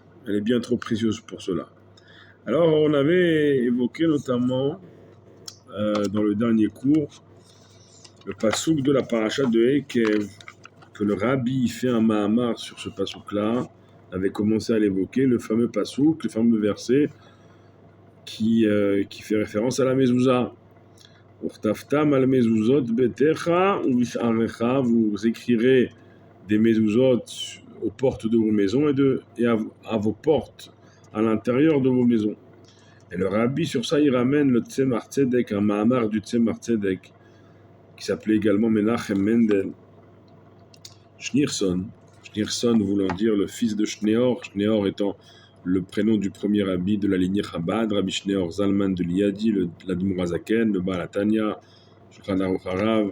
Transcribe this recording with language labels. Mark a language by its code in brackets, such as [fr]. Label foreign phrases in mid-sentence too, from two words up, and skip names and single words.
[fr] Elle est bien trop précieuse pour cela. Alors on avait évoqué notamment dans le dernier cours le pasouk de la paracha de Ekev, que le Rabbi fait un mahamar sur ce pasouk-là, avait commencé à l'évoquer, le fameux pasouk, le fameux verset qui fait référence à la mezouza. [he] וכתבתם על מזוזות ביתך [fr] ou visharecha, vous écrirez des mezuzot aux portes de vos maisons et à vos portes à l'intérieur de vos maisons. Et le Rabbi sur ça il ramène le Tzemar Tzedek, un mahamar du Tzemar Tzedek qui s'appelait également Menachem Mendel Schneerson voulant dire le fils de Schneor étant le prénom du premier rabbi de la lignée Chabad, Rabbi Schneor Zalman de Liadi, l'Admour Hazaken, le Baal Tanya, Shulchan Aruch Harav.